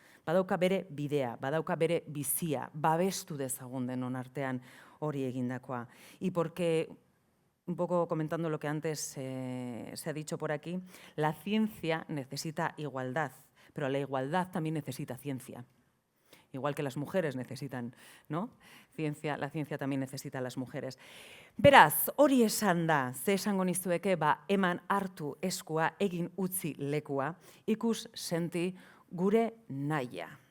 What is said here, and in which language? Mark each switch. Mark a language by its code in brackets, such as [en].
[eu] Badauka bere bidea, badauka bere bizia, babestu dezagun denon artean hori egindakoa. [es] Y porque, un poco comentando lo que antes se ha dicho por aquí, la ciencia necesita igualdad, pero la igualdad también necesita ciencia. Igual que las mujeres necesitan, ¿no? La ciencia también necesita a las mujeres. [eu] Beraz, hori esan da, ze esango nizueke, eman hartu eskua, egin utzi lekua, ikus senti gure nahia.